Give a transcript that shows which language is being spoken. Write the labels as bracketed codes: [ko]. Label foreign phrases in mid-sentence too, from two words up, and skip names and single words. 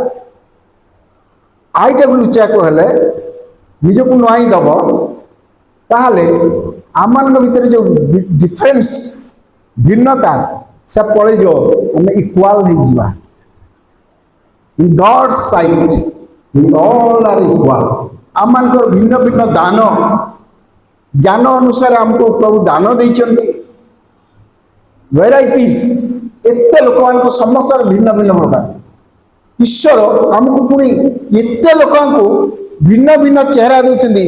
[or] ଆଇଟାକୁ ଲୁଚେଇବାକୁ ହେଲେ ନିଜକୁ ନୁଆଇ ଦେବ, ତାହେଲେ ଆମମାନଙ୍କ ଭିତରେ ଯେଉଁ ଡିଫରେନ୍ସ, ଭିନ୍ନତା, ସେ ପଳେଇଯିବ, ଆମେ ଇକ୍ୱାଲ ହେଇଯିବା। [en] In God sight we all are equal. [or] आमମାନଙ୍କର ଭିନ୍ନ ଭିନ୍ନ ଦାନ, ଜ୍ଞାନ ଅନୁସାରେ ଆମକୁ ପ୍ରଭୁ ଦାନ ଦେଇଛନ୍ତି, ଭେରାଇଟିଜ, ଏତେ ଲୋକମାନଙ୍କୁ ସମସ୍ତଙ୍କର ଭିନ୍ନ ଭିନ୍ନ ପ୍ରକାର। ଈଶ୍ୱର ଆମକୁ ପୁଣି ଏତେ ଲୋକଙ୍କୁ ଭିନ୍ନ ଭିନ୍ନ ଚେହେରା ଦେଉଛନ୍ତି।